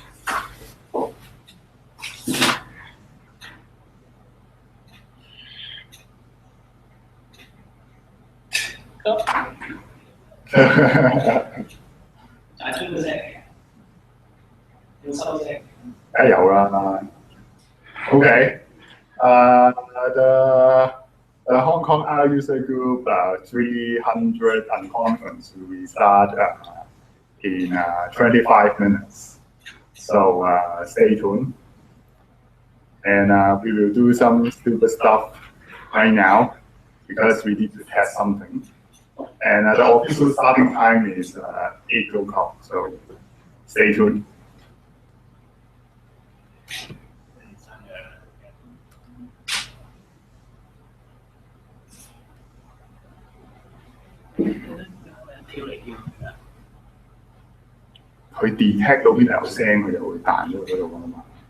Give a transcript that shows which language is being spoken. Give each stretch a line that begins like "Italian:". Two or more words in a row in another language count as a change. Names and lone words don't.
Cantonese: 大聲嗰聲，要收聲。梗係有啦。Okay.
English: The Hong Kong R user group 300 unconference will be start in 25 minutes. So stay tuned. And we will do some stupid stuff right now because we need to test something. And the official starting time is 8 o'clock. So stay tuned.
Cantonese: 佢 detect 到邊度有聲，佢就會彈咗去嗰度㗎嘛。